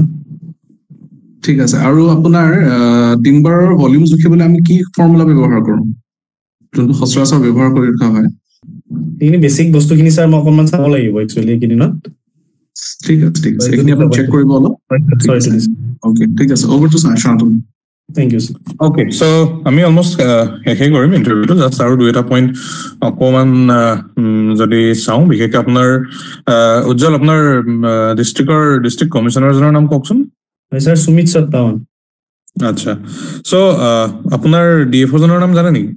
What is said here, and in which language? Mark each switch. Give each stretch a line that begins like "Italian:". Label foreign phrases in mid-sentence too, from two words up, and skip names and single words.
Assamese: ঠিক আছে আৰু আপোনাৰ
English: timberৰ volume
Assamese: জুখিবলৈ আমি কি ফৰ্মুলা ব্যৱহাৰ কৰোঁ যোনটো সচৰাচৰ ব্যৱহাৰ কৰি ৰখা হয় এইখিনি বেসিক বস্তুখিনি স্যাৰ মই অকমান চাব লাগিব একচুয়ালি কিদিনত ঠিক আছে এইখিনি আপুনি চেক কৰিব অলপ ওকে ঠিক আছে
English: over to
Assamese: শান্তনু
English: Thank you, sir. Okay, so
Assamese: আমি অলমোস্ট শেষে কৰিম ইণ্টাৰভিউটো জাষ্ট আৰু দুই এটা পইণ্ট অকমান যদি চাওঁ বিশেষকৈ আপোনাৰ উজ্জ্বল আপোনাৰ
English: district commissionerজনৰ
Assamese: নাম কওকচোন হয় স্যাৰ সুমিত সত্তাৱান আচ্ছা চ' আপোনাৰ DFO জনৰ নাম জানে নেকি